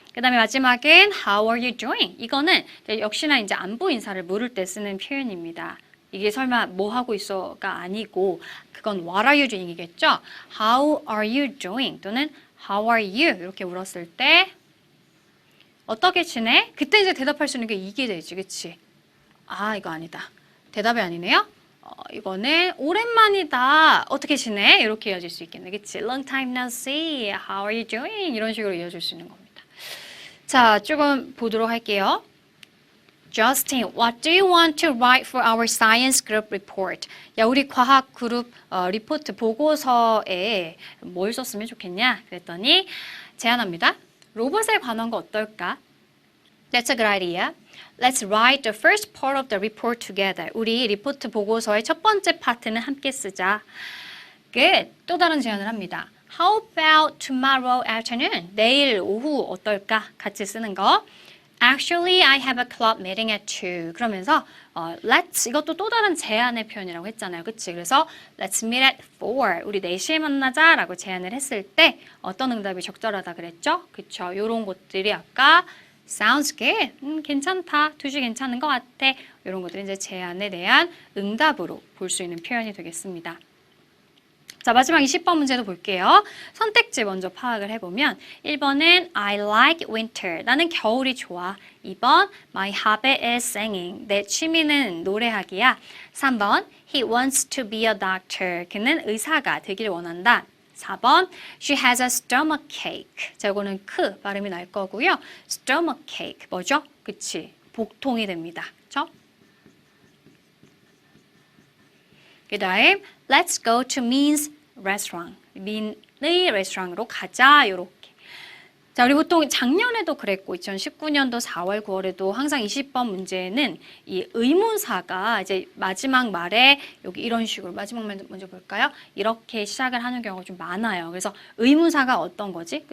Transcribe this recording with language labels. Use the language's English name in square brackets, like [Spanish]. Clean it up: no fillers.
[Korean] 그 다음에 마지막엔 [English] How are you doing? [Korean] 이거는 역시나 이제 안부 인사를 물을 때 쓰는 표현입니다. 이게 설마 뭐 하고 있어가 아니고 그건 [English] What are you doing [Korean] 이겠죠? [English] How are you doing? 또는 How are you? [Korean] 이렇게 물었을 때 어떻게 지내? 그때 이제 대답할 수 있는 게 이게 되지, 그치? 이거 아니다. 대답이 아니네요. 이거는 오랜만이다. 어떻게 지내? 이렇게 이어질 수 있겠네. 그치? [English] Long time no see. How are you doing? [Korean] 이런 식으로 이어질 수 있는 겁니다. 자, 조금 보도록 할게요. [English] Justin, what do you want to write for our science group report? [Korean] 야, 우리 과학 그룹 리포트 보고서에 뭘 썼으면 좋겠냐? 그랬더니 제안합니다. 로봇에 관한 거 어떨까? [English] That's a good idea. Let's write the first part of the report together. [Korean] 우리 리포트 보고서의 첫 번째 파트는 함께 쓰자. [English] Good. [Korean] 또 다른 제안을 합니다. [English] How about tomorrow afternoon? [Korean] 내일 오후 어떨까? 같이 쓰는 거. [English] Actually, I have a club meeting at 2. [Korean] 그러면서 let's 이것도 또 다른 제안의 표현이라고 했잖아요. 그치? 그래서 [English] let's meet at 4. [Korean] 우리 4시에 만나자 라고 제안을 했을 때 어떤 응답이 적절하다 그랬죠? 그쵸? 요런 것들이 아까 [English] Sounds good. [Korean] 괜찮다. 2시 괜찮은 것 같아. 이런 것들이 이제 제안에 대한 응답으로 볼 수 있는 표현이 되겠습니다. 자, 마지막 20번 문제도 볼게요. 선택지 먼저 파악을 해보면 1번은 [English] I like winter. [Korean] 나는 겨울이 좋아. 2번 [English] My hobby is singing. [Korean] 내 취미는 노래하기야. 3번 [English] He wants to be a doctor. [Korean] 그는 의사가 되길 원한다. 4번 [English] She has a stomachache. [Korean] 자, 이거는 크 발음이 날 거고요. stomachache 뭐죠? 그치? 복통이 됩니다. 그쵸? 그 다음 [English] Let's go to Min's restaurant. [Korean] 민의 레스토랑으로 가자. 요렇게. 자, 우리 보통 작년에도 그랬고 2019년도 4월, 9월에도 항상 20번 문제는 이 의문사가 이제 마지막 말에 여기 이런 식으로 마지막 말 먼저 볼까요? 이렇게 시작을 하는 경우가 좀 많아요. 그래서 의문사가 어떤 거지?